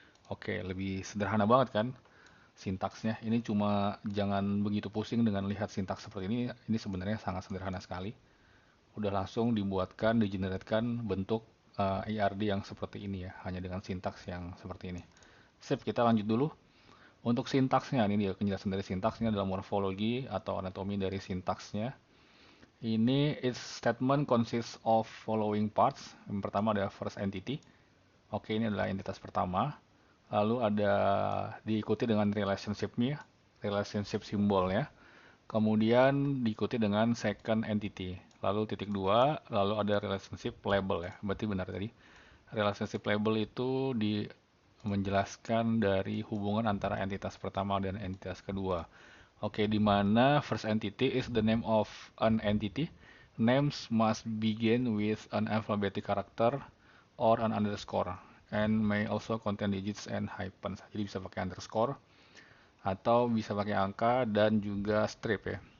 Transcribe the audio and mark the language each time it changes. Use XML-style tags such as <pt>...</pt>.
<id>Oke, lebih sederhana banget kan sintaksnya. Ini cuma jangan begitu pusing dengan lihat sintaks seperti ini sebenarnya sangat sederhana sekali. Udah langsung dibuatkan, digeneratkan bentuk IRD yang seperti ini ya, hanya dengan sintaks yang seperti ini. Sip, kita lanjut dulu. Untuk sintaksnya, ini dia penjelasan dari sintaksnya adalah morfologi atau anatomi dari sintaksnya. Ini</id> <en>its statement consists of following parts.</en> <id>Yang pertama ada first entity. Oke, ini adalah entitas pertama. Lalu ada diikuti dengan relationship-nya, relationship simbolnya. Kemudian diikuti dengan second entity. Lalu titik dua, lalu ada relationship label ya. Berarti benar tadi. Relationship label itu menjelaskan dari hubungan antara entitas pertama dan entitas kedua. Oke, di mana</id> <en>first entity is the name of an entity. Names must begin with an alphabetic character or an underscore and may also contain digits and hyphens.</en> <id>Jadi bisa pakai underscore atau bisa pakai angka dan juga strip ya.</id>